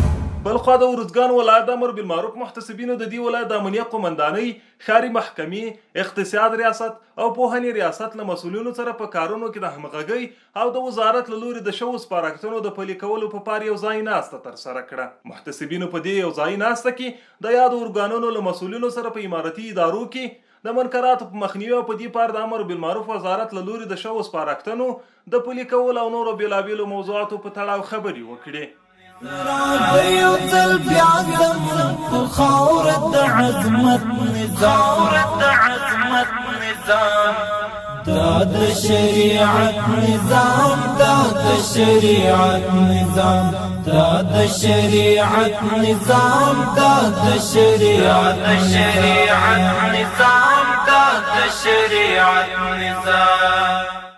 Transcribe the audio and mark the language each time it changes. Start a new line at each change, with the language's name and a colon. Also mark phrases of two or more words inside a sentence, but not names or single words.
Pashto: بلخوا د ارزګان ولایت د امر بالمعروف محتسبینو د دې ولایت د امنیت قومندانۍ، ښاري محکمې، اقتصاد ریاست او پوهنې ریاست له مسؤلینو سره په کارونو کې د همغږۍ او د وزارت له لوري د شوو سپارښتنو د پلي کولو په پار یو ځای ناسته ترسره کړه. محتسبینو په دې یو ځای ناسته کې د یادو ارګانونو له مسؤلینو سره په امارتي ادارو کې د منکراتو په مخنیوي او په دې پار د امر بالمعروف وزارت له لوري د شوو سپارښتنو د پلي کولو او نورو بېلابېلو موضوعاتو په تړاو خبرې وکړي. داد شریعت نظام، داد شریعت نظام، داد شریعت نظام، داد شریعت نظام، داد شریعت نظام.